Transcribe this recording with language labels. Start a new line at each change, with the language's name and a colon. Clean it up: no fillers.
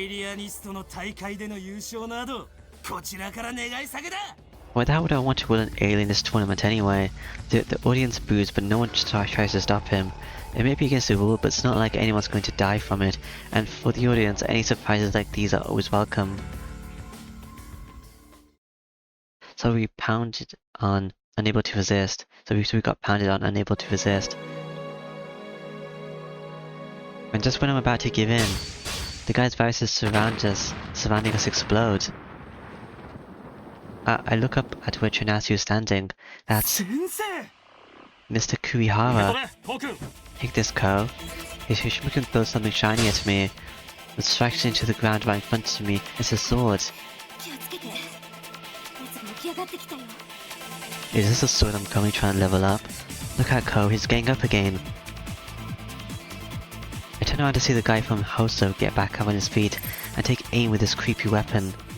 Japanese: イリアニストの大会での優勝などこちらから願い下げだ。
English: Why would I want to win an alienist tournament anyway? The audience boos, but no one tries to stop him. It may be against the rule, but it's not like anyone's going to die from it. And for the audience, any surprises like these are always welcome. So we pounded on, unable to resist. So we got pounded on, unable to resist. And just when I'm about to give in, the guy's viruses surrounding us explode. I look up at where Trinatsu is standing. That's Mr. Kuihara. Take this, Ko. Hishimoto throws something shiny at me. It strikes into the ground right in front of me. It's a sword.
Japanese: 気をつけて。奴が起き上がってきたよ。
English: Is this a sword I'm currently trying to level up? Look at Ko, he's getting up again. I turn around to see the guy from Hoso get back up on his feet and take aim with his creepy weapon.